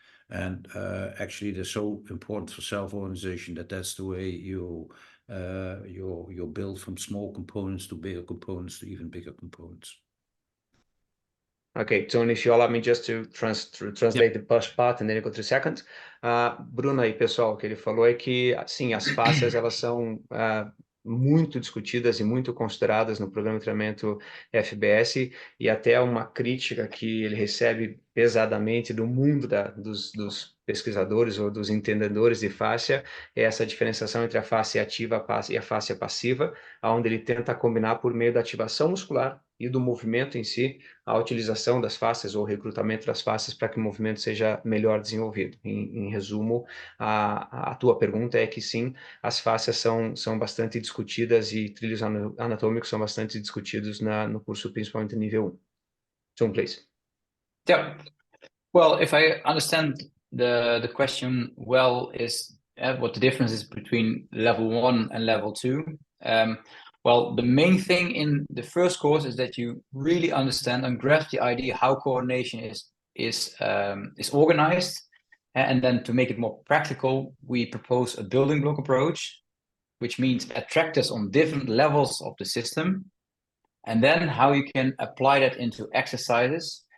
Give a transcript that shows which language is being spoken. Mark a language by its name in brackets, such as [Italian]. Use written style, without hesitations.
[English] And actually they're so important for self-organization that's the way you build from small components to bigger components to even bigger components. Okay, Tony, if you allow me just to translate the first part and then go to the second. [Portuguese] Bruno aí, pessoal, o que ele falou é que, sim, as fascias, elas são muito discutidas e muito consideradas no programa de treinamento FBS, e até uma crítica que ele recebe pesadamente do mundo dos pesquisadores ou dos entendedores de fáscia, é essa diferenciação entre a fáscia ativa e a fáscia passiva, onde ele tenta combinar por meio da ativação muscular e do movimento em si, a utilização das fáscias ou o recrutamento das fáscias para que o movimento seja melhor desenvolvido. Em resumo, a tua pergunta é que sim, as fáscias são bastante discutidas e trilhos anatômicos são bastante discutidos no curso, principalmente nível 1. [English] Teun, please. Yeah. Well, if I understand the question well, is what the difference is between level 1 and level 2. Well, the main thing in the first course is that you really understand and grasp the idea how coordination is organized, and then to make it more practical, we propose a building block approach, which means attractors on different levels of the system, and then how you can apply that into exercises.